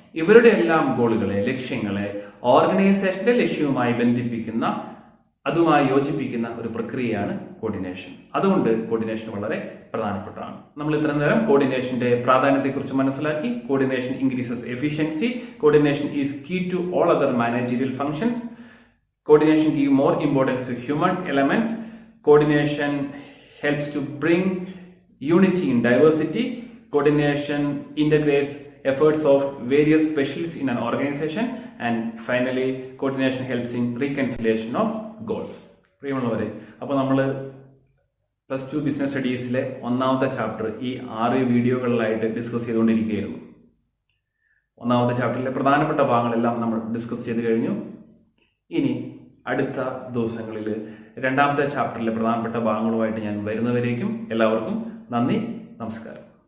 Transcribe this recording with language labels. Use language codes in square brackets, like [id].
[ml] ഇവരുടെ എല്ലാം ഗോളുകളെ, ലക്ഷ്യങ്ങളെ ഓർഗനൈസേഷന്റെ ലക്ഷ്യവുമായി ബന്ധിപ്പിക്കുന്ന, അതുമായി യോജിപ്പിക്കുന്ന ഒരു പ്രക്രിയയാണ് കോർഡിനേഷൻ. അതുകൊണ്ട് കോർഡിനേഷൻ വളരെ പ്രധാനപ്പെട്ടതാണ്. നമ്മൾ ഇത്ര നേരം കോർഡിനേഷന്റെ പ്രാധാന്യത്തെക്കുറിച്ച് മനസ്സിലാക്കി. [en] Coordination increases efficiency. Coordination is key to all other managerial functions. Coordination gives more importance to human elements. Coordination helps to bring unity in diversity. Coordination integrates efforts of various specialists in an organization. And finally, coordination helps in reconciliation of goals. [ml] പ്രിയമുള്ളവരെ, അപ്പോൾ നമ്മൾ +2 business സ്റ്റഡീസിലെ 1ാമത്തെ chapter ഈ 6 വീഡിയോകളിലായിട്ട് discuss ചെയ്തുകൊണ്ടിരിക്കുകയായിരുന്നു. 1ാമത്തെ ചാപ്റ്ററിലെ പ്രധാനപ്പെട്ട ഭാഗങ്ങളെല്ലാം നമ്മൾ discuss ചെയ്ത് കഴിഞ്ഞു. ഇനി അടുത്ത ദിവസങ്ങളിൽ 2ാമത്തെ ചാപ്റ്ററിലെ പ്രധാനപ്പെട്ട ഭാഗങ്ങളുമായിട്ട് ഞാൻ വരുന്നവരേക്കും എല്ലാവർക്കും നന്ദി, നമസ്കാരം.